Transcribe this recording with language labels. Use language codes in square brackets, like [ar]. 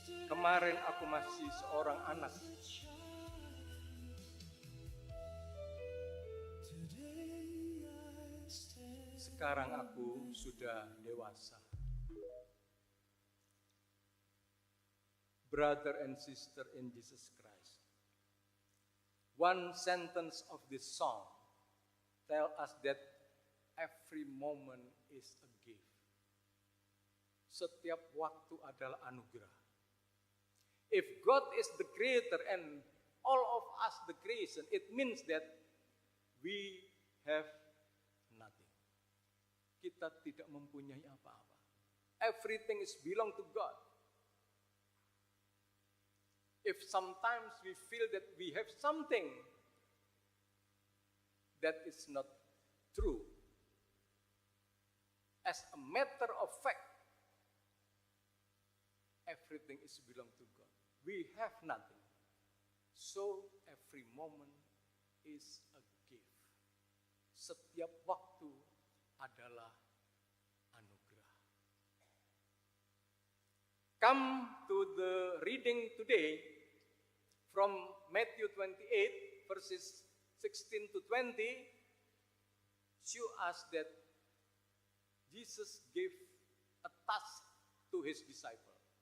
[id] Kemarin aku masih seorang anak. Sekarang aku sudah dewasa. [en] Brother and sister in Jesus Christ. One sentence of this song tell us that every moment is a gift. [id] Setiap waktu adalah anugerah. [en] If God is the creator and all of us the creation, it means that we have nothing. [id] Kita tidak mempunyai apa-apa. [en] Everything is belong to God. If sometimes we feel that we have something that is not true, as a matter of fact, everything is belong to God. We have nothing. So every moment is a gift. [id] Setiap waktu adalah anugerah. [en] Come to the reading today from Matthew 28 verses 16 to 20 show us that Jesus gave a task to his disciple.